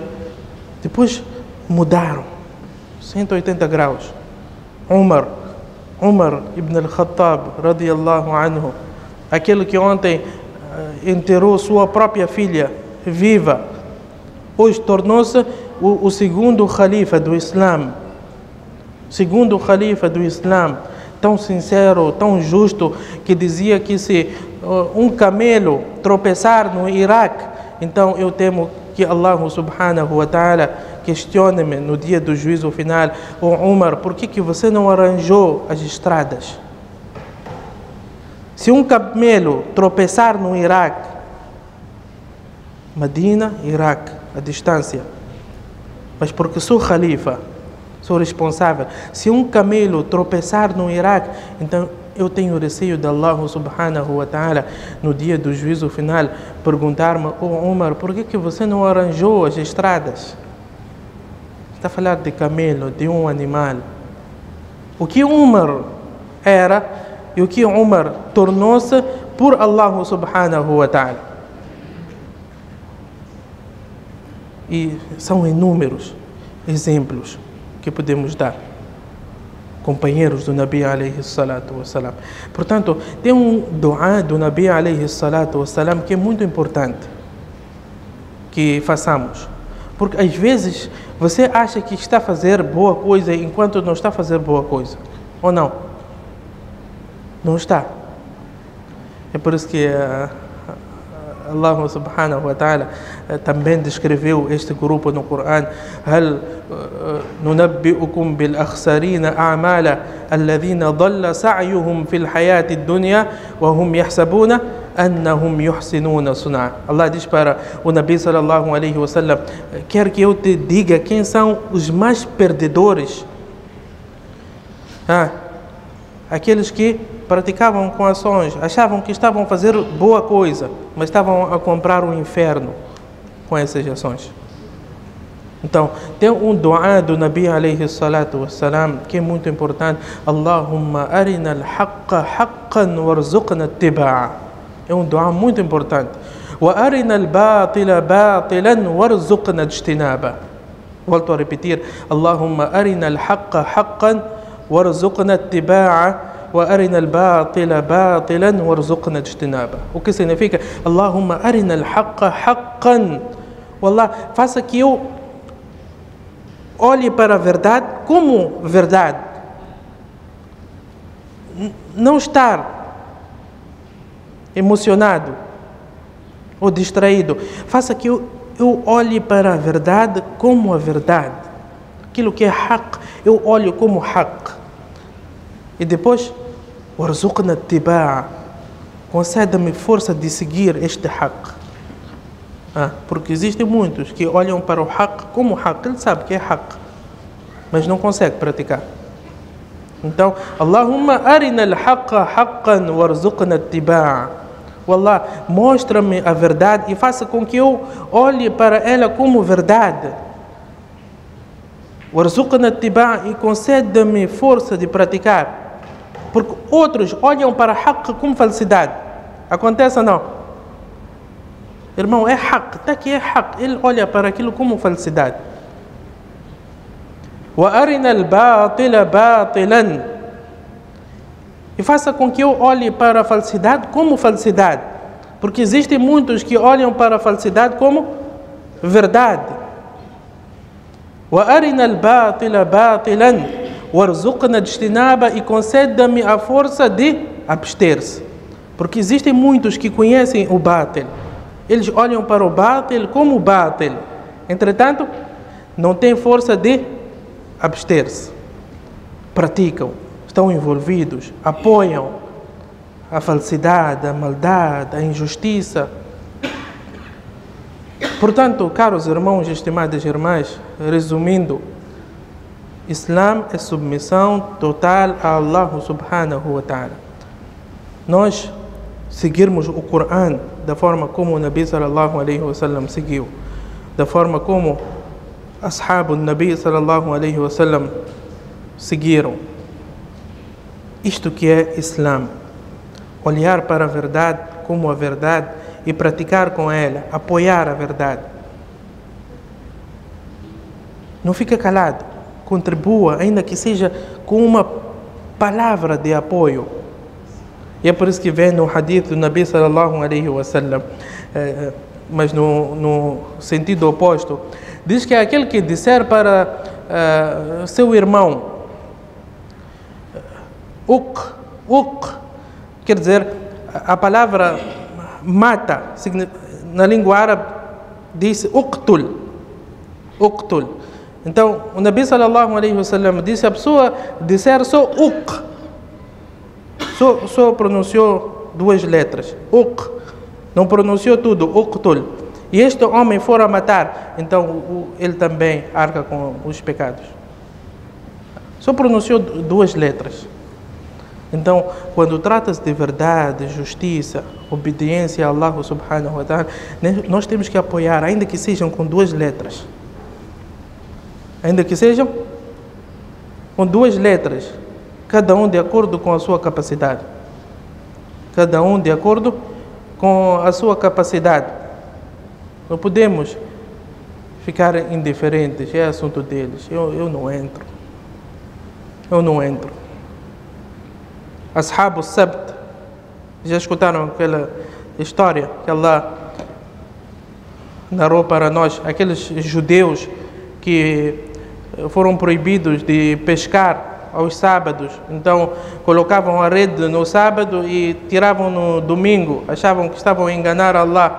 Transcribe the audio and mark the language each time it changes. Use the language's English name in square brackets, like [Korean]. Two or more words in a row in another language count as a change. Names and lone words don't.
[Portuguese] Depois mudaram 180 graus. [Arabic] عمر بن الخطاب رضي الله عنه, [Portuguese] aquele que ontem enterrou sua própria filha viva, hoje tornou-se o segundo khalifa do Islã. Segundo khalifa do Islã, tão sincero, tão justo, que dizia que se um camelo tropeçar no Iraque, então eu temo que [Arabic] الله سبحانه وتعالى [Portuguese] questione-me no dia do juízo final: "Oh Umar, por que você não arranjou as estradas? Se um camelo tropeçar no Iraque, Medina, Iraque, a distância. Mas porque sou Khalifa, sou responsável. Se um camelo tropeçar no Iraque, então eu tenho receio de [Arabic] الله سبحانه وتعالى, [Portuguese] no dia do juízo final, perguntar-me: Umar, por que você não arranjou as estradas? Está a falar de camelo, de um animal. O que Umar era e o que Umar tornou-se por [Arabic] الله سبحانه وتعالى. [Portuguese] E são inúmeros exemplos que podemos dar. Companheiros do [Arabic] نبي عليه الصلاة والسلام. [Portuguese] Portanto, tem um dua do [Arabic] نبي عليه الصلاة والسلام [Portuguese] que é muito importante que façamos. Porque às vezes você acha que está a fazer boa coisa enquanto não está a fazer boa coisa. Ou não? Não está. É por isso que [Arabic] الله سبحانه وتعالى [Portuguese] também descreveu este grupo no Coran: [Arabic] هل ننبئكم بالأخسرين أعمالا الذين ضل سعيهم في الحياة الدنيا وهم يحسبون أنهم يحسنون صنعا. [Portuguese] Allah diz para o [Arabic] نبي صلى الله عليه وسلم: [Portuguese] quer que eu te diga quem são os mais perdedores? Aqueles que praticavam com ações, achavam que estavam a fazer boa coisa, mas estavam a comprar o inferno com essas ações. Então, tem um dua do [Arabic] نبي عليه الصلاة والسلام [Portuguese] que é muito importante: [Arabic] اللهم أرنا الحق حقا وارزقنا اتباعه. [Portuguese] É um dua muito importante. [Arabic] وأرنا الباطل باطلا وارزقنا اجتنابه. [Portuguese] Volto a repetir: [Arabic] اللهم أرنا الحق حقا وارزقنا اتباعه. وأرنا الباطل باطلا وارزقنا اجتنابه. [Portuguese] O que significa? [Arabic] اللهم أرنا الحق حقا. [Portuguese] Wallah, faça que eu olhe para a verdade como verdade. Não estar emocionado ou distraído. Faça que eu olhe para a verdade como a verdade. Aquilo que é haqq, eu olho como haqq. E depois, [Arabic] وارزقنا اتباعه, [Portuguese] conceda-me força de seguir este haqq. Porque existem muitos que olham para o haqq como haqq, ele sabe que é haqq, mas não consegue praticar. Então, [Arabic] اللهم أرنا الحق حقا وارزقنا اتباعه. [Portuguese] Wallah, mostra-me a verdade e faça com que eu olhe para ela como verdade. [Arabic] وارزقنا اتباعه, [Portuguese] e conceda-me força de praticar. Porque outros olham para haqq como falsidade. Acontece ou não? Irmão, é haqq, está aqui, é haqq. Ele olha para aquilo como falsidade. [Arabic] وأرنا الباطل باطلا. [Portuguese] E faça com que eu olhe para a falsidade como falsidade. Porque existem muitos que olham para a falsidade como verdade. [Arabic] وأرنا الباطل باطلا وارزقنا اجتنابه, [Portuguese] e conceda-me a força de abster-se. Porque existem muitos que conhecem o batil. Eles olham para o batil como batil. Entretanto, não têm força de abster-se. Praticam, estão envolvidos, apoiam a falsidade, a maldade, a injustiça. Portanto, caros irmãos e estimadas irmãs, resumindo, Islã é submissão total a [Arabic] الله سبحانه وتعالى. [Portuguese] Nós seguirmos o Coran da forma como o [Arabic] نبي صلى الله عليه وسلم [Portuguese] seguiu, da forma como [Arabic] أصحاب نبي صلى الله عليه وسلم [Portuguese] seguiram. Isto que é Islã. Olhar para a verdade como a verdade e praticar com ela, apoiar a verdade. Não fica calado. Contribua, ainda que seja com uma palavra de apoio. E é por isso que vem no hadith do [Arabic] نبي صلى الله عليه وسلم, [Portuguese] mas no sentido oposto, diz que é aquele que disser para seu irmão, quer dizer, a palavra mata, na língua árabe diz uqtul. Então, o [Arabic] نبي صلى الله عليه وسلم [Portuguese] disse: a pessoa disser só só pronunciou duas letras, não pronunciou tudo, uqtul. e este homem for a matar, então ele também arca com os pecados. Só pronunciou 2 letras. Então, quando trata-se de verdade, justiça, obediência a [Arabic] الله سبحانه وتعالى, [Portuguese] nós temos que apoiar, ainda que sejam com 2 letras. Ainda que sejam com 2 letras, cada um de acordo com a sua capacidade. Cada um de acordo com a sua capacidade. Não podemos ficar indiferentes, é assunto deles. Eu não entro. Eu não entro. Ashab al-Sabt, já escutaram aquela história que Allah narrou para nós? Aqueles judeus que foram proibidos de pescar aos sábados, então colocavam a rede no sábado e tiravam no domingo, achavam que estavam a enganar Allah.